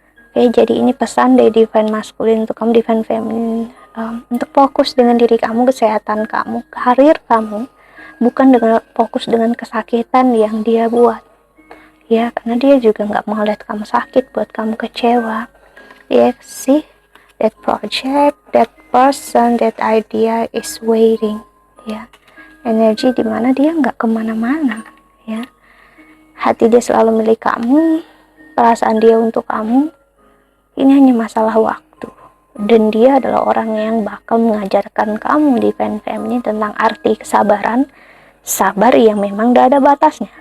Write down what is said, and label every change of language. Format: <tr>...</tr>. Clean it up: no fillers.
<id>Oke, jadi ini pesan dari Divine Masculine untuk kamu, Divine Feminine, untuk fokus dengan diri kamu, kesehatan kamu, karir kamu, bukan dengan fokus dengan kesakitan yang dia buat ya, karena dia juga nggak mau lihat kamu sakit buat kamu kecewa ya.</id> <en>See, that project, that person, that idea is waiting ya.</en> <id>Energi dimana dia nggak kemana-mana ya, hati dia selalu milik kamu, perasaan dia untuk kamu. Ini hanya masalah waktu, dan dia adalah orang yang bakal mengajarkan kamu Divine Feminine tentang arti kesabaran, sabar yang memang gak ada batasnya.</id>